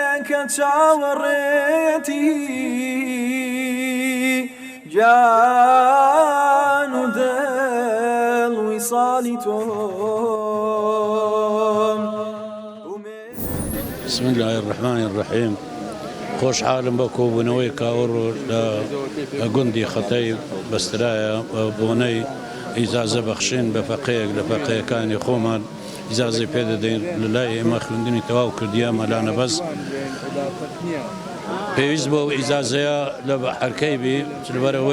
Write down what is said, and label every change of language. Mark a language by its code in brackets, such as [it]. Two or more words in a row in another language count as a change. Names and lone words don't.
[ckb] کە چاوەڕێتی جان و دڵ ویساڵی تۆم. [ar] بسم الله الرحمن الرحيم. [ckb] خوش حالم بە کۆبوونەوەی کاوەڕ لە گوندی خەتەی بەسترایە بۆنەی ئیجازە بەخشین بە فەقەیەک لە فەقەیەکانی خۆمان ئیجازەی پێدەدەین لە لای ئێمە خوێندنی تەواو کردیە مەلانە بەس پێویست بۆ ئیجازەیە لە حەرکەی بی لەبەرەوەی